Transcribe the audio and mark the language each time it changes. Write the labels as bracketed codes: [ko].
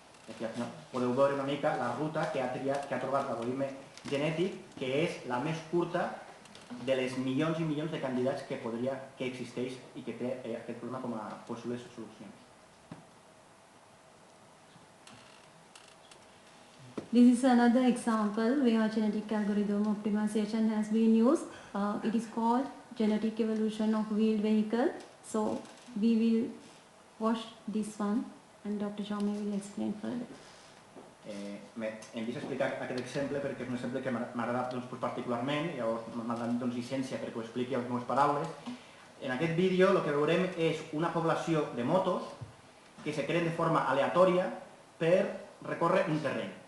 [ca] Aquí podeu veure una mica la ruta que ha trobat l'algoritme genètic, que és la més curta de les milions i milions de candidats que existeix i que té aquest problema com a possibles solucions. [en] This is another example where genetic algorithm optimization has been used. It is called genetic evolution of wheeled vehicle. So we will watch this one and Dr. Jaume will explain further. [ca] Hem vist explicar aquest exemple perquè és un exemple que m'ha agradat particularment, llavors m'ha donat llicència perquè ho expliqui amb les meves paraules. En aquest vídeo el que veurem és una població de motos que se creen de forma aleatòria per recórrer un terreny.